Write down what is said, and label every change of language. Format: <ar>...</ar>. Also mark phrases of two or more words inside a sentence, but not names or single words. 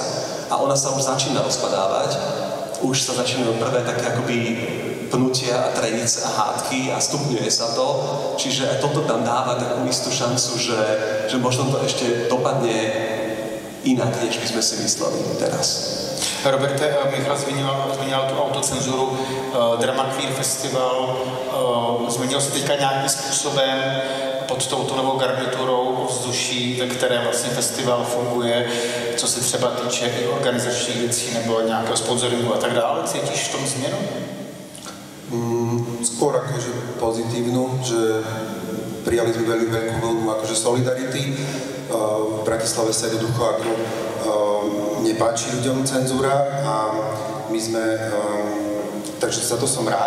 <sk>A ona sa už začína rozpadávať, už sa začínajú prvé také akoby pnutia a trenice a hádky a stupňuje sa to. Čiže aj toto tam dáva takú istú šancu, že možno to ešte dopadne inak, než by sme si mysleli teraz.</sk> <cs>Roberte, Michal zmínil tu autocenzuru, Drama Queer Festival, změnil se teďka nějakým způsobem pod touto novou garniturou vzduší, ve které vlastně festival funguje, co se třeba týče i organizačních věcí nebo nějakého sponsoringu a tak dále. Cítíš v tom změnu?</cs> <sk>Skôr akože pozitívnu, že prijali sme veľmi veľkú vlnu akože solidarity. V Bratislave sa jednoducho ako nepáči ľuďom cenzúra a my sme, takže za to som rád,</sk>